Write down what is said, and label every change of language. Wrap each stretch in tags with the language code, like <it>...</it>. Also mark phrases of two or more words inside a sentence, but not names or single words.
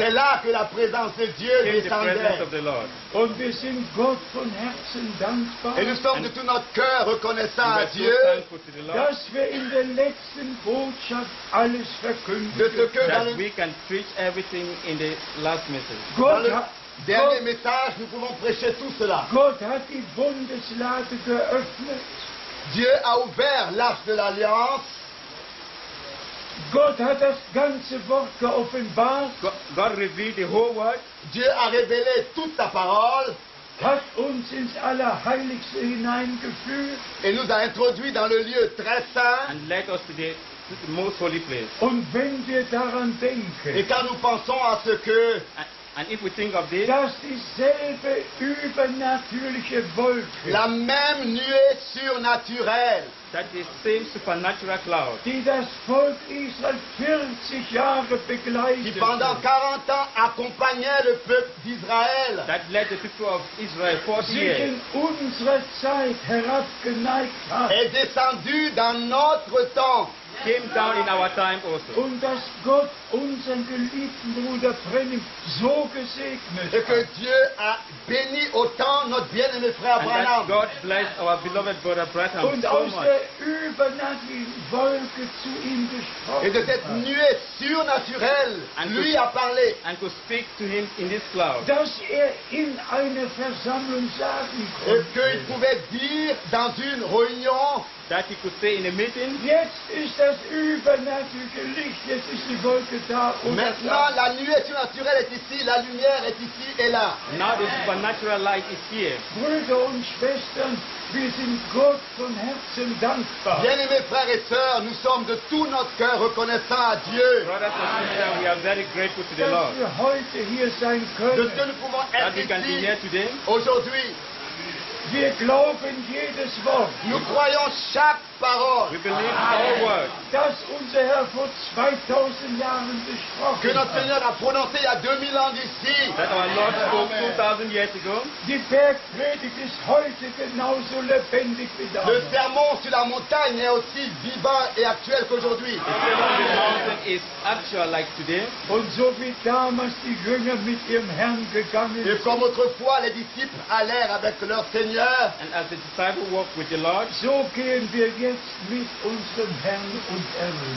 <fr>C'est là que la présence de Dieu</fr> <en>Came the presence</en> <fr>descendait.</fr> <en>of the Lord.</en> <de>Und wir sind Gott von Herzen dankbar,</de> <fr>Et nous sommes de tout notre cœur reconnaissants</fr> <en>We</en> <fr>à</fr> <en>are so</en> <fr>Dieu</fr> <en>thankful to the Lord</en> <de>dass wir in der letzten Botschaft alles</de> <fr>de</fr> <de>verkündigen.</de> <fr>ce que dans</fr> <en>that</en> <fr>le</fr> <en>we can preach everything in the last message.</en> <fr>Dans</fr> <de>Gott,</de> <fr>le</fr> <de>hat,</de> <fr>dernier message, nous pouvons prêcher tout cela.</fr> <de>Gott hat die Bundeslade geöffnet.</de> <fr>Dieu a ouvert l'arche de l'Alliance.</fr> <de>Gott hat das ganze Wort geoffenbart,</de> <en>God revealed the whole word,</en> <fr>Dieu a révélé toute sa parole</fr> <de>hat uns ins Allerheiligste hineingeführt.</de> <fr>et nous a introduits dans le lieu très saint.</fr> <en>and led us to the most holy place.</en> <de>Und wenn wir daran</de> <fr>Et</fr> <de>denken,</de> <fr>quand nous pensons à ce que</fr> <en>And if we think of this,</en> <de>dass dieselbe übernatürliche Wolke,</de> <fr>la même nuée surnaturelle</fr> <en>that the same supernatural cloud</en> <de>die das Volk Israel 40 Jahre</de> <fr>qui</fr> <de>begleitete,</de> <fr>pendant 40 ans accompagnait le peuple d'Israël</fr> <en>that led the people of Israel 40</en> <de>sich</de> <en>years</en> <de>in unsere Zeit herabgeneigt hat.</de> <fr>est descendu dans notre temps.</fr> <en>came down in our time also.</en> <de>Und dass Gott unseren geliebten Bruder Brennim so gesegnet</de> <fr>Et que</fr> <de>hat.</de> <fr>Dieu a béni autant notre bien-aimé frère</fr> <en>And that Branham. God blessed our beloved brother Branham</en> <de>Und so aus</de> <en>much.</en> <de>der übernatürlichen Wolke zu ihm</de> <fr>Et de</fr> <de>gesprochen</de> <fr>cette</fr> <de>hat.</de> <fr>nuée surnaturelle,</fr> <en>And</en> <fr>lui</fr> <en>to-</en> <fr>a parlé.</fr> <en>And to speak to him in this cloud.</en> <de>Dass in einer Versammlung sagen</de> <fr>Et</fr> <de>konnte,</de> <fr>qu'il pouvait dire dans une réunion,</fr> <en>That he could say in a meeting,</en> <de>jetzt ist das übernatürliche Licht, jetzt ist die Wolke da und</de> <fr>maintenant la nuée surnaturelle est ici, la lumière est ici et là.</fr> <en>now the supernatural light is here.</en> <de>Brüder und Schwestern, wir sind Gott von Herzen dankbar.</de> <fr>Bien-aimés frères et sœurs, nous sommes de tout notre cœur reconnaissants à Dieu</fr> <en>Brothers and sisters, we are very grateful to the</en> <de>dass</de> <en>Lord</en> <de>wir heute hier sein</de> <fr>de ce que</fr> <de>können.</de> <fr>nous pouvons</fr> <en>that</en> <fr>être</fr> <en>we can be</en> <fr>ici</fr> <en>here today.</en> <fr>aujourd'hui.</fr> <de>Wir glauben jedes Wort.</de> <fr>Nous croyons chaque paroles</fr> <en>We believe all words</en> <de>das unser Herr vor 2000 Jahren</de> <fr>que</fr> <de>gesprochen</de> <fr>notre</fr> <de>hat.</de> <fr>Seigneur a prononcées il y a 2000 ans d'ici.</fr> <en>that our Lord spoke 2,000 years ago.</en> <de>Die Bergpredigt ist heute genauso lebendig wie</de> <fr>Le</fr> <de>damals.</de> <fr>sermon sur la montagne est aussi vivant et actuel qu'aujourd'hui.</fr> <en>The sermon on the mountain is actual like today.</en> <de>Und so wie damals die Jünger mit ihrem Herrn gegangen</de> <fr>Et</fr> <de>sind,</de> <fr>comme autrefois les disciples allèrent avec leur Seigneur,</fr> <en>And as the disciple walked with the Lord,</en> <de>so gehen wir jetzt mit unserem Herrn und Erlöser.</de>